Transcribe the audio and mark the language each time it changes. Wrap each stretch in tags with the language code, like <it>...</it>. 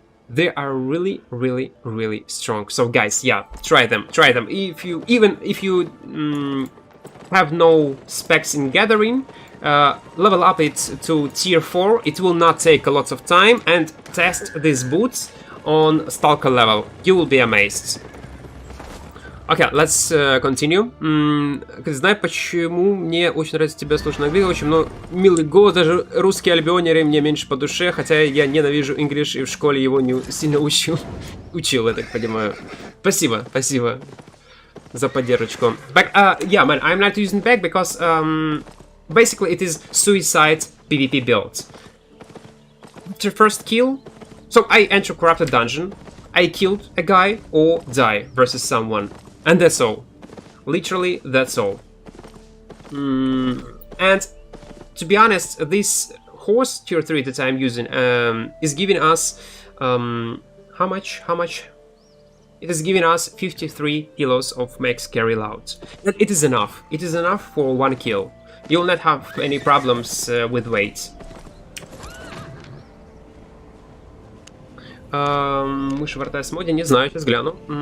<en>They are really strong. So guys, yeah, try them. If you have no specs in gathering, level up it to tier 4. It will not take a lot of time, and test these boots on Stalker level. You will be amazed. Okay, let's continue.</en> <ru>Знаю, почему мне очень нравится тебя слушать на английском. Очень много милый голос, даже русские альбионеры мне меньше по душе, хотя я ненавижу English и в школе его не сильно учил, я так понимаю. Спасибо за поддержку.</ru> <en>Back, yeah, man, I'm not using back because basically it is suicide PvP build. After first kill, so I enter corrupted dungeon, I killed a guy or die versus someone. And that's all. Literally, that's all. And to be honest, this horse tier 3 that I'm using is giving us how much? It is giving us 53 kilos of max carry load. And it is enough. It is enough for 1 kill. You'll not have any problems with weight.</en> <ru>Мышь в RTS моде, не знаю, сейчас гляну.</ru>